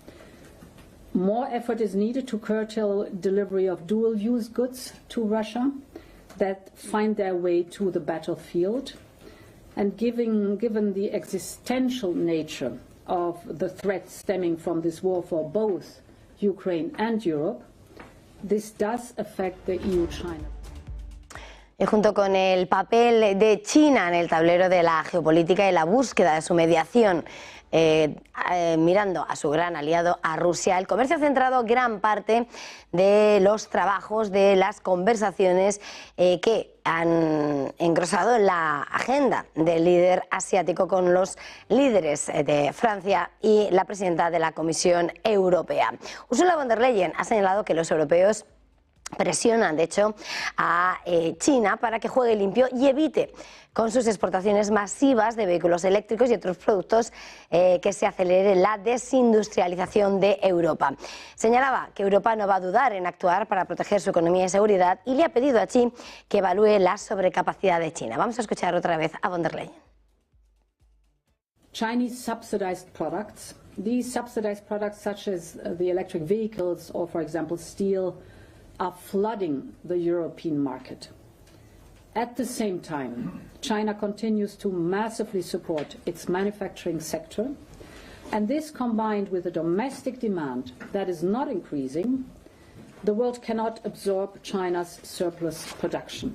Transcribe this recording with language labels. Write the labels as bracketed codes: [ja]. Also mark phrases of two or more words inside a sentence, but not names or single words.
[en] More effort is needed to curtail delivery of dual-use goods to Russia that find their way to the battlefield. And given the existential nature of the threats stemming from this war for both Ukraine and Europe, this does affect the EU-China. [es] Y junto con el papel de China en el tablero de la geopolítica y la búsqueda de su mediación, mirando a su gran aliado, a Rusia, el comercio ha centrado gran parte de los trabajos, de las conversaciones que han engrosado la agenda del líder asiático con los líderes de Francia y la presidenta de la Comisión Europea. Ursula von der Leyen ha señalado que los europeos presionan, de hecho, a China para que juegue limpio y evite con sus exportaciones masivas de vehículos eléctricos y otros productos que se acelere la desindustrialización de Europa. Señalaba que Europa no va a dudar en actuar para proteger su economía y seguridad y le ha pedido a Xi que evalúe la sobrecapacidad de China. Vamos a escuchar otra vez a von der Leyen. [en] Chinese subsidized products, these subsidized products such as the electric vehicles or, for example, steel, are flooding the European market. At the same time, China continues to massively support its manufacturing sector, and this combined with a domestic demand that is not increasing, the world cannot absorb China's surplus production.